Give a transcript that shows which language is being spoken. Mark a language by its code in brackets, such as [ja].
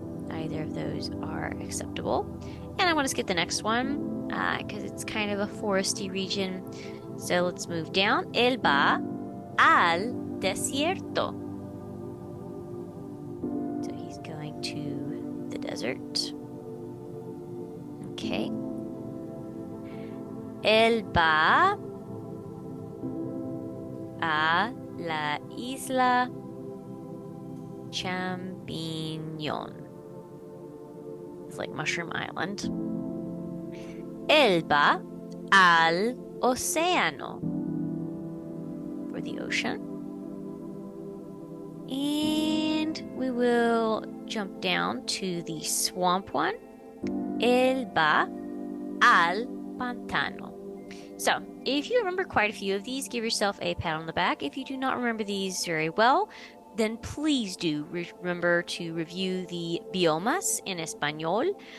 [en] Either of those are acceptable. And I want to skip the next one because it's kind of a foresty region. So let's move down. Él va al desierto. So he's going to the desert. Okay. [es] Él va a la isla Champiñón. [en] It's like Mushroom Island. [es] Él va al océano, for the ocean. [en] And we will jump down to the swamp one. [es] Él va al pantano. [en] So, if you remember quite a few of these, give yourself a pat on the back. If you do not remember these very well, then please do remember to review the biomas in español.